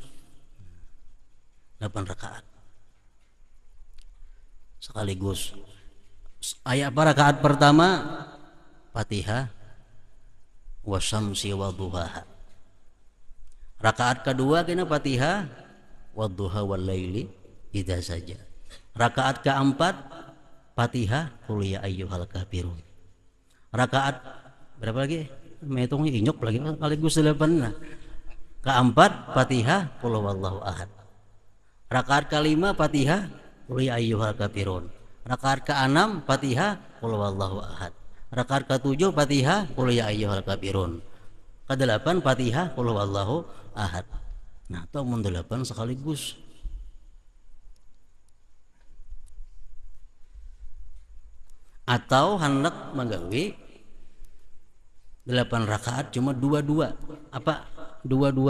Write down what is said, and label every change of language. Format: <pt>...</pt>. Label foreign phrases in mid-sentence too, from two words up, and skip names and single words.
<bjn>8 rakaat sekaligus. Ayat rakaat pertama Fatihah</bjn> <ar>والشمس وضحاها.</ar> <bjn>Rakaat kedua kena Fatihah</bjn> <ar>والضحى والليل إذا سجى.</ar> <bjn>Rakaat keempat Fatihah</bjn> <ar>قل يا أيها الكافرون.</ar> <bjn>Rakaat berapa lagi? Mehitungnya inyuk lagi sekaligus 8. Nah, keempat Fatihah</bjn> <ar>قل هو الله أحد.</ar> <bjn>Rakaat kelima Fatihah</bjn> <ar>قل يا أيها الكافرون.</ar> <bjn>Rakaat ke-6 Fatihah</bjn> <ar>قل هو الله أحد.</ar> <bjn>Rakaat ke-7 Fatihah</bjn> <ar>قل يا أيها الكافرون.</ar> <bjn>Ke-8 Fatihah</bjn> <ar>قل هو الله أحد.</ar> <bjn>Nah, itu mun 8 sekaligus. Atau hendak menggawe 8 rakaat cuma 2-2. Apa? 2-2.</bjn>